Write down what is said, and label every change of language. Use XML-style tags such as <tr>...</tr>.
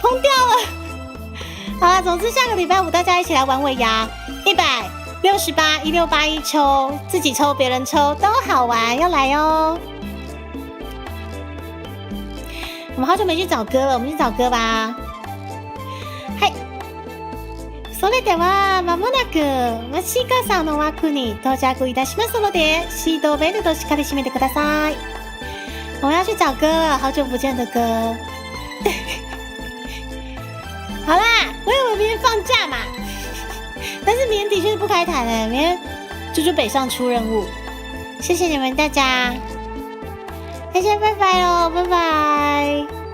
<zh>好啦，疯掉了。好啦，总之下个礼拜五大家一起来玩尾牙，168、1681抽，自己抽别人抽都好玩，要来哦。我们好久没去找歌了，我们去找歌吧。嗨。</zh> <ja>それでは間もなくマシカさんの枠に到着いたしますのでシートベルトしっかり締めてください。</ja> <zh>我们要去找歌了，好久不见的歌。好啦，我以为明天放假嘛，但是明天的确是不开台了，明天猪猪北上出任务。谢谢你们大家，大家拜拜喽，拜拜。</zh>